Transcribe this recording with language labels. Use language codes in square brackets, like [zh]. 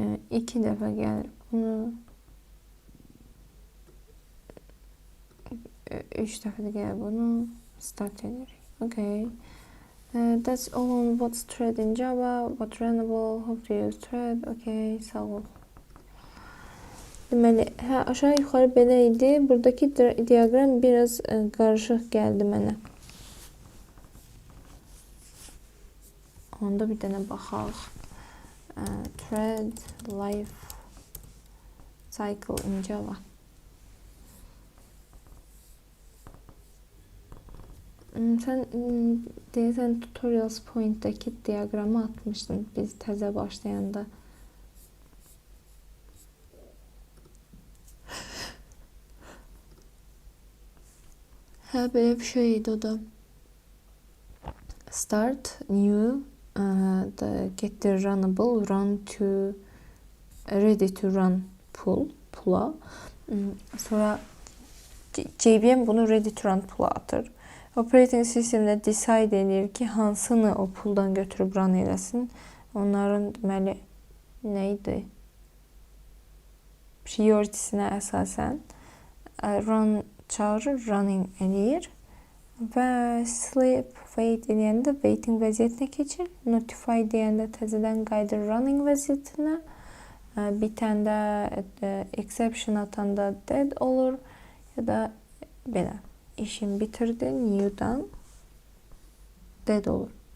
[az] 2 dəfə gəlir bunu, 3 dəfə də gəlir bunu, start edirik. [en] Okay. That's all on what's thread in Java, what runnable, how to use thread. [az] Okay, sağ ol. Deməli, aşağı yuxarı belə idi. Buradakı diagram biraz qarışıq gəldi mənə. Onda bir dənə baxaq. [en] Thread life cycle in Java. [az] Sən deyəsən tutorials point'dəki diaqramı atmışdın biz təzə başlayanda. Belə bir şey idi o da. [en] Start, new, get the runnable, run to, ready to run [az] pull'a. Sonra JVM bunu ready to run pull'a atır. Operating sistemdə decide edir ki, hansını o pulldan götürüb run eləsin. Onların deməli nə idi? Prioritysinə əsasən run çağırır, running eləyir və sleep, wait eləyəndə waiting vəziyyətinə keçir. Notify deyəndə təzədən qayıdır running vəziyyətinə. Bitəndə exception atanda dead olur ya da belə. İşini bitirdi, new'dan dead olur.